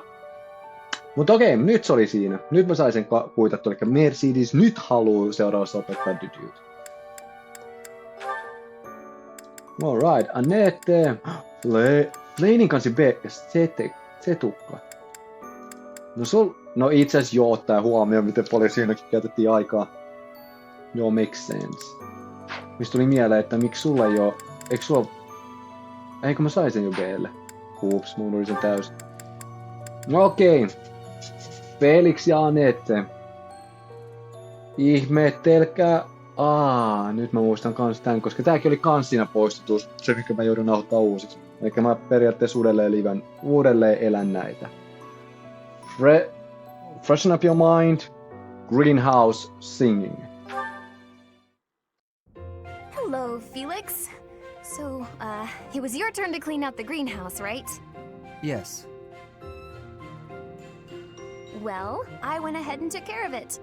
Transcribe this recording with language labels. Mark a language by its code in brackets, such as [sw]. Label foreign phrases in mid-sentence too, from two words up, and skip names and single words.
[fi] Mutta okei, nyt se oli siinä. Nyt mä sain sen kuitattua, eli Mercedes nyt haluu seuraavassa opettaa Dedeuta. Alright, Anette, Flaynin kanssa B, Setukka. No itse asiassa joo, ottaa huomioon, miten paljon siinäkin käytettiin aikaa. Joo, [en] makes sense. [fi] Mistä tuli mieleen, että miksi sulla ei oo... Eikö mä sain sen jo B:lle? Hups, mun oli sen täysin. No okei. Felix ja Anette. Ihmettelkää. Nyt mä muistan kans tän, koska tääkin oli kans siinä poistettu. Se mikä mä joudun nauhoittaa uusiksi. Eikä mä periaatteessa uudelleen elän näitä. [en] Freshen up your mind. Greenhouse singing. Hello, Felix. So, it was your turn to clean out the greenhouse, right? Yes. Well, I went ahead and took care of it.